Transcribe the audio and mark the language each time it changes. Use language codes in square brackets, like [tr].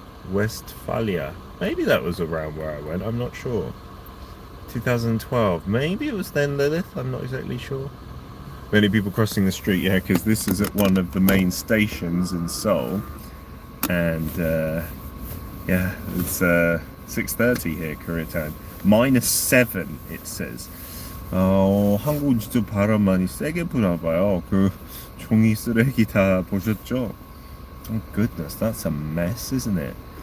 [en] Westphalia. Maybe that was around where I went. I'm not sure. 2012. Maybe it was then, Lilith. I'm not exactly sure. Many people crossing the street, yeah, because this is at one of the main stations in Seoul. And, yeah, it's 6:30 here, Korea time. -7, it says. [ko] 한국은 진짜 바람 많이 세게 부나 봐요. 그 종이 쓰레기 다 보셨죠? [en] Oh goodness, that's a mess, isn't it?